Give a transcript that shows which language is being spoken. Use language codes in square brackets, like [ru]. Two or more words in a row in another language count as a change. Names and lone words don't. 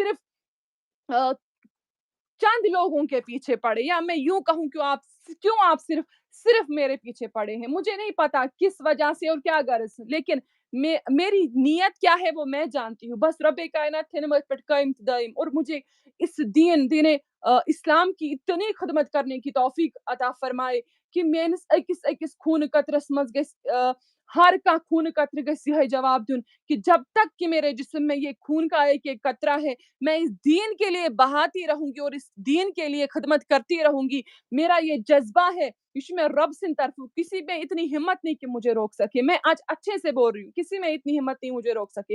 [ur] صرف چند لوگوں کے پیچھے پڑے یا میں یوں کہوں کیوں آپ صرف میرے پیچھے پڑے ہیں مجھے نہیں پتا کس وجہ سے اور کیا غرض لیکن میری نیت کیا ہے وہ میں جانتی ہوں بس رب کائنات تھنمت پہ قائم دائم اور مجھے اس دین اسلام کی اتنی خدمت کرنے کی توفیق عطا فرمائے کہ [ks] میانس اکس خون قطرس مز [ur] ہر کا [ks] خون قطر گژھِ یہ جواب دن [ur] کہ جب تک کہ میرے جسم میں یہ خون کا ایک قطرہ ہے میں اس دین کے لیے بہاتی رہوں گی اور اس دین کے لیے خدمت کرتی رہوں گی میرا یہ جذبہ ہے میں رب سے طرف کسی میں اتنی ہمت نہیں کہ مجھے روک سکے میں آج اچھے سے بول رہی ہوں کسی میں اتنی ہمت نہیں مجھے روک سکے